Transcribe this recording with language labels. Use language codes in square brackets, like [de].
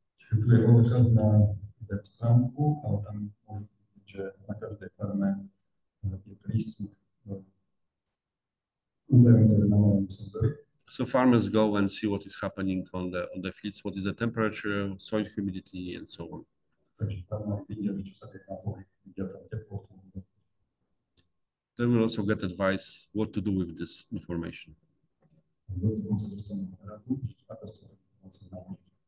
[sk] Tu je odkaz na web stránku, ale tam môžete vidieť, že na každej farme je prístup údajom, ktoré namávajú senzory. [en] So farmers go and see what is happening on the fields, what is the temperature, soil humidity, and so on. [sk] Takže farmári vidia, čo sa deje na poli, vidia tam teplotu. [en] They will also get advice what to do with this information. [sk] Dokonca dostanú radu, ako sa to informácie naložiť.